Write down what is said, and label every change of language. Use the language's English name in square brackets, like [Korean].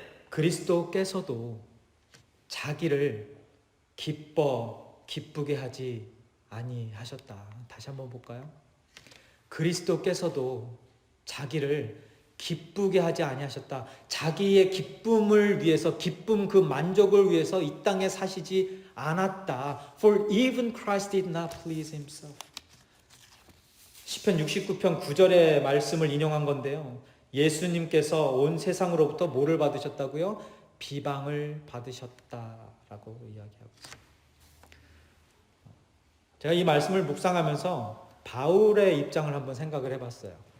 [Korean] 그리스도께서도 자기를 기쁘게 하지 아니하셨다. 다시 한번 볼까요? 그리스도께서도 자기를 기쁘게 하지 아니하셨다. 자기의 기쁨을 위해서, 기쁨 그 만족을 위해서 이 땅에 사시지 않았다. [English] For even Christ did not please himself. [Korean] 시편 69편 9절의 말씀을 인용한 건데요. 예수님께서 온 세상으로부터 뭐를 받으셨다고요? 비방을 받으셨다라고 이야기하고 있습니다. 제가 이 말씀을 묵상하면서 바울의 입장을 한번 생각을 해봤어요.